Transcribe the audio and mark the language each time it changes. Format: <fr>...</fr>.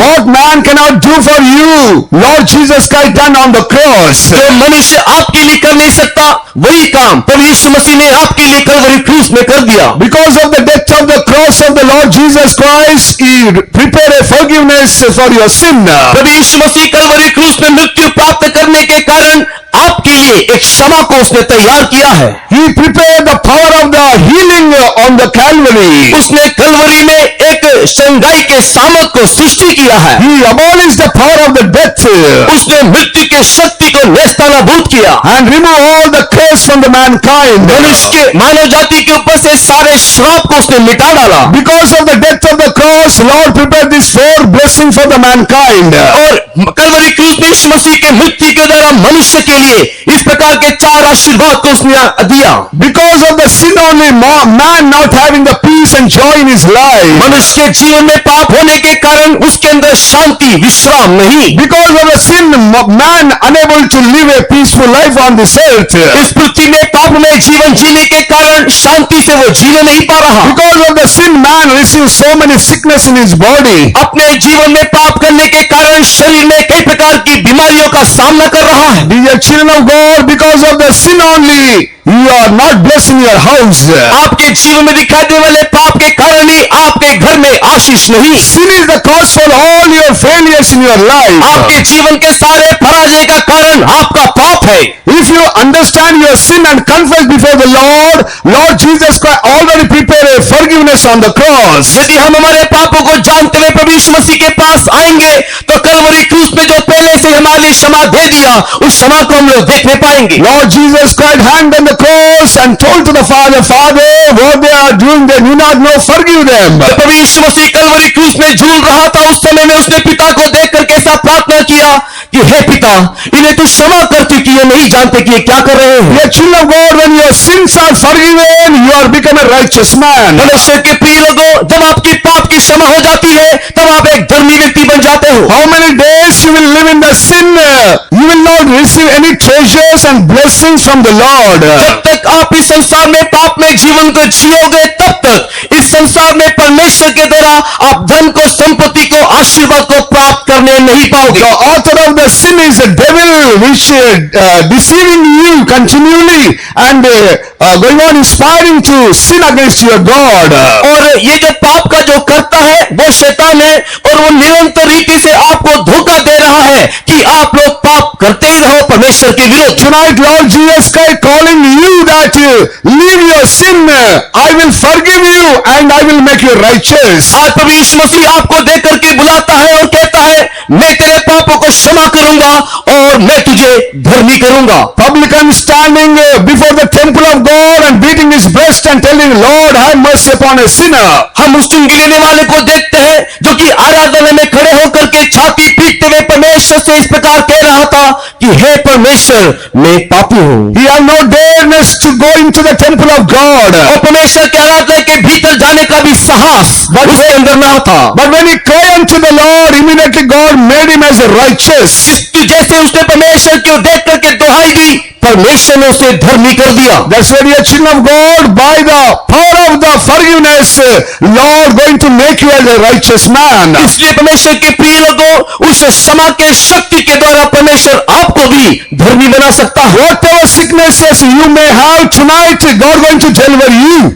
<en>What man cannot do for you, Lord Jesus Christ done on the cross.</en> <hi>जो मनुष्य आपके लिए कर नहीं सकता वही काम प्रभु यीशु मसीह ने आपके लिए कलवरी क्रूस में कर दिया।</hi> <en>Because of the death of the cross of the Lord Jesus Christ, He prepared a forgiveness for your sin.</en> <hi>प्रभु यीशु मसीह कलवरी क्रूस में मृत्यु प्राप्त करने के कारण आपके लिए एक क्षमा को उसने तैयार किया है।</hi> <en>He prepared the power of the healing on the Calvary.</en> <hi>उसने कलवरी में एक संगाई के सामर्थ को सृष्टि किया है।</hi> <en>He abolished the power of the death</en> <hi>उसने मृत्यु के शक्ति को नेस्तनाबूद किया</hi> <en>and removed all the curse from the mankind.</en> <hi>मनुष्य के मानव जाति के ऊपर से सारे श्राप को उसने मिटा डाला।</hi> <en>Because of the death of the cross, Lord prepared this 4 blessings for the mankind.</en> <hi>और कलवरी क्रूस में यीशु मसीह के मृत्यु के द्वारा मनुष्य के लिए इस प्रकार के 4 आशीर्वाद को उसने दिया।</hi> <en>Because of the sin only, man not having the peace and joy in his life.</en> <hi>मनुष्य के जीवन में पाप होने के कारण उसके अंदर शांति विश्राम नहीं।</hi> <en>Because of the sin, man unable to live a peaceful life on this earth.</en> <hi>इस पृथ्वी में पाप में जीवन जीने के कारण शांति से वो जीने नहीं पा रहा।</hi> <en>Because of the sin, man receives so many sickness in his body.</en> <hi>अपने जीवन में पाप करने के कारण शरीर में कई प्रकार की बीमारियों का सामना कर रहा है।</hi> <en>Dear children of God, because of the sin only, you are not blessed in your house.</en> <hi>आपके जीवन में दिखाई देने वाले पाप के कारण ही आपके घर में आशीष नहीं।</hi> <en>Sin is the cause for all your failures in your life.</en> <hi>आपके जीवन के सारे पराजय का कारण आपका पाप है।</hi> <en>If you understand your sin and confess before the Lord, Lord Jesus Christ already prepared a forgiveness on the cross.</en> <hi>यदि हम हमारे पापों को जानते हुए प्रभु यीशु मसीह के पास आएंगे तो कलवरी क्रूस में जो पहले से हमारे लिए क्षमा दे दिया उस क्षमा को हम लोग देखने पाएंगे।</hi> <en>Lord Jesus Christ hanged on the cross and told to the Father, Father, what they are doing, they do not know, forgive them.</en> <hi>जब प्रभु यीशु मसीह कलवरी क्रूस में झूल रहा था उस समय में उसने पिता को देखकर कैसा प्रार्थना किया कि हे पिता, इन्हें तू क्षमा कर क्योंकि ये नहीं जानते कि ये क्या कर रहे हैं।</hi> <en>Dear children of God, when your sins are forgiven, you are become a righteous man.</en> <hi>परमेश्वर के प्रिय लोगों, जब आपकी पाप की क्षमा हो जाती है तब आप एक धर्मी व्यक्ति बन जाते हो।</hi> <en>How many days you will live in the sin, you will not receive any treasures and blessings from the Lord.</en> <hi>जब तक आप इस संसार में पाप में जीवन को जियोगे तब तक इस संसार में परमेश्वर के द्वारा आप धन को, संपत्ति को, आशीर्वाद को प्राप्त करने नहीं पाओगे।</hi> <en>The author of the sin is the devil, which deceiving you continually and going on inspiring to sin against your God.</en> <hi>और ये जो पाप का जो करता है वो शैतान है और वो निरंतर रीति से आपको धोखा दे रहा है कि आप लोग पाप करते ही रहो परमेश्वर के विरुद्ध।</hi> <en>Tonight Lord Jesus Christ calling you that leave your sin, I will forgive you and I will make you righteous.</en> <hi>आज प्रभु यीशु मसीह आपको देख करके बुलाता है और कहता है मैं तेरे पापों को क्षमा करूंगा और मैं तुझे धर्मी करूंगा।</hi> <en>Publican standing before the temple of God and beating his breast and telling, Lord, have mercy upon a sinner.</en> <hi>हम उस चुंगी लेने वाले को देखते हैं जो कि आराधना में खड़े होकर के छाती पीटते हुए परमेश्वर से इस प्रकार कह रहा था कि हे परमेश्वर, मैं पापी हूं।</hi> <en>He had no dareness to go into the temple of God.</en> <hi>और परमेश्वर के आराधना के भीतर जाने का भी साहस उसके अंदर ना था।</hi> <en>But when he cried unto the Lord, immediately God made him as righteous.</en> <hi>जैसे उसने परमेश्वर को देख करके दुहाई दी, परमेश्वर ने उसे धर्मी कर दिया।</hi> <en>That's why, dear children of God, by the power of the forgiveness, Lord going to make you as a righteous man.</en> <hi>इसलिए परमेश्वर के प्रिय लोगों, उस क्षमा के शक्ति के द्वारा परमेश्वर आपको भी धर्मी बना सकता है।</hi> <en>Whatever sicknesses you may have tonight, God going to deliver you.</en>